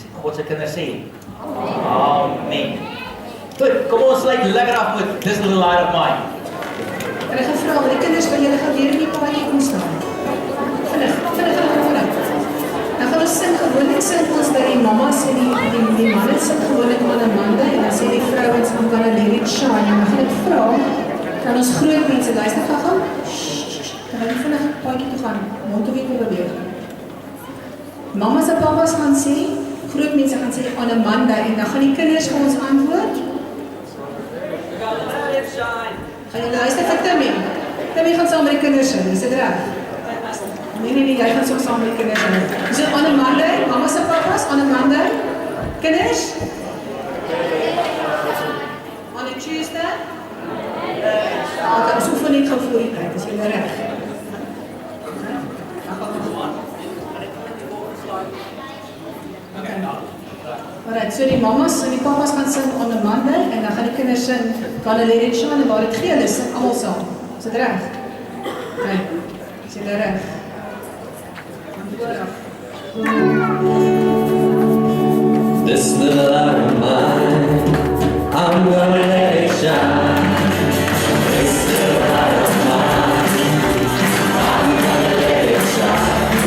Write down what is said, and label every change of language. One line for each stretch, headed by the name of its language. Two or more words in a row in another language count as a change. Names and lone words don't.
Afrikaans: God se kinders sê Amen. Goed, kom ons sluit lekker af met This Little Light of Mine. En ek gaan vra, die kinders van julle gaan weer in die paadjie kom staan. Vinnig. Dan gaan ons sing gewoonlik sing ons by die mamas en die manne sing gewoonlik aan 'n mande en dan sê die vrouens
English: I'm gonna let it shine.
Afrikaans: En dan gaan ek vra, kan ons groot mense luister gaan? Kan hulle vinnig paadjie toe gaan? Mond toe weer beweeg. Mamas en papas gaan sê, groot mense gaan sê aan 'n mande en dan gaan die kinders vir ons antwoord. Gaan julle luister vir Timmy? Timmy gaan saam met die kinders sing, is dit reg? Nee, jy gaan so saam met die kinders sing. Is dit aan 'n Monday? Mamas en papas, aan 'n Monday? Kinders?
English: On a Tuesday?
Afrikaans: Okay, so oefen net gou voor die tyd, is julle reg? Alright, so die mamas en die papas gaan sing
English: on a Monday
Afrikaans: en dan gaan die kinders sing Gonna Let It Shine en waar dit geel is, sing almal saam. Is dit reg? Okay, is julle reg?
English: This little light of mine, I'm gonna let it shine. This little light of mine, I'm gonna let it shine.